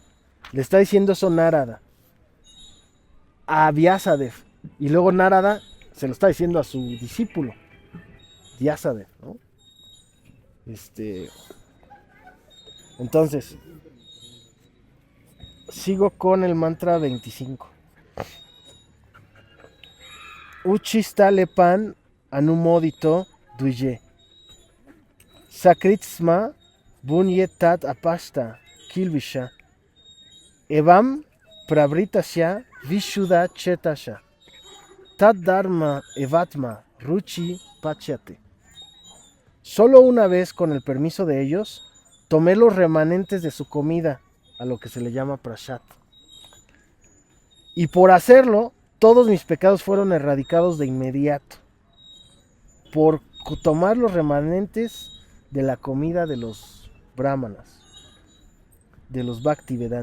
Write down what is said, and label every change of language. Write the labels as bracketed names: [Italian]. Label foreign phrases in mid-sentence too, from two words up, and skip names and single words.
[Spanish] Le está diciendo eso Narada a Vyasadeva, y luego Narada se lo está diciendo a su discípulo Vyasadeva, ¿no? Entonces sigo con el mantra 25. [Sanskrit] Uchistalepan anumodito duye Sakritsma bunye tat apasta kilvisha evam pravritasya vishuddha chetasya tat dharma evatma ruchi pachyate. [Spanish] Solo una vez, con el permiso de ellos, tomé los remanentes de su comida, a lo que se le llama prashat. Y por hacerlo, todos mis pecados fueron erradicados de inmediato. Por tomar los remanentes de la comida de los brahmanas, de los bhaktivedantas.